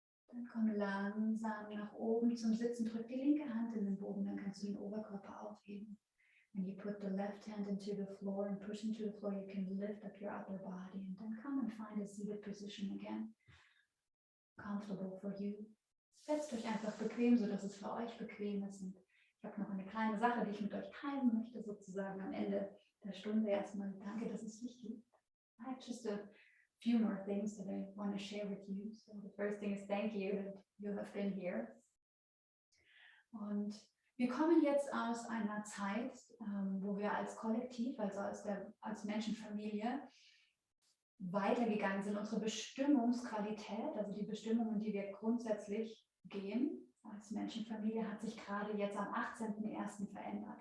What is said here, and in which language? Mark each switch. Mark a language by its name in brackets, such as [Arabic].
[German] Dann komm langsam nach oben zum Sitzen, drück die linke Hand in den Boden, dann kannst du den Oberkörper aufheben. [English] When you put the left hand into the floor and push into the floor, you can lift up your upper body and then come and find a seated position again. Comfortable for you. [German] Setzt euch einfach bequem, sodass es für euch bequem ist. Und ich habe noch eine kleine Sache, die ich mit euch teilen möchte, sozusagen am Ende der Stunde erstmal. Danke, dass es mich gibt. [English] I have just a few more things that I want to share with you. So the first thing is thank you that you have been here. [German] Und wir kommen jetzt aus einer Zeit, wo wir als Kollektiv, also als Menschenfamilie, weitergegangen sind. Unsere Bestimmungsqualität, also die Bestimmungen, die wir grundsätzlich gehen als Menschenfamilie, hat sich gerade jetzt am 18.01. verändert.